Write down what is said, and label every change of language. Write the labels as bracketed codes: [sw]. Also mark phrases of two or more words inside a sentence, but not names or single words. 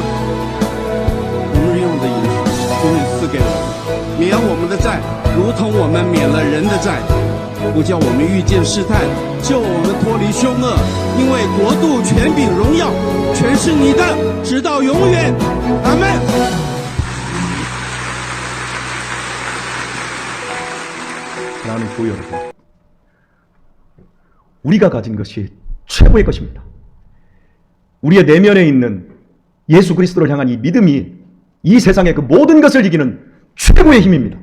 [zh] 我们日用的饮食，终于赐给我们，免我们的债，如同我们免了人的债，不叫我们遇见试探，救我们脱离凶恶。因为国度、权柄、荣耀，全是你的，直到永远。阿们。 [ko] 사랑하는 교회 여러분, 우리가 가진 것이 최고의 것입니다. 우리의 내면에 있는 예수 그리스도를 향한 이 믿음이 이 세상의 그 모든 것을 이기는 최고의 힘입니다.